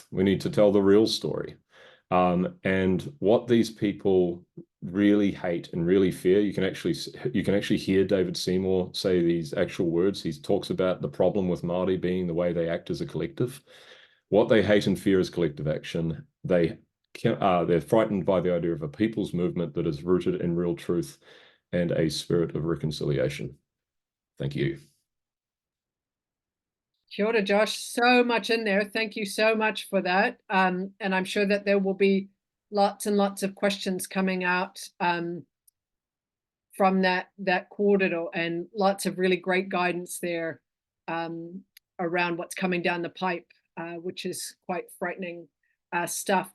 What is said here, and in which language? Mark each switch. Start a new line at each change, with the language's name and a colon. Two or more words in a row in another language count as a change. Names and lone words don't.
English: We need to tell the real story. And what these people really hate and really fear, you can actually hear David Seymour say these actual words. He talks about the problem with Māori being the way they act as a collective. What they hate and fear is collective action. They're frightened by the idea of a people's movement that is rooted in real truth. and a spirit of reconciliation. Thank you.
Māori: Kia ora, Josh.
English: So much in there. Thank you so much for that. And I'm sure that there will be lots and lots of questions coming out from that kōrero, and lots of really great guidance there around what's coming down the pipe, which is quite frightening stuff.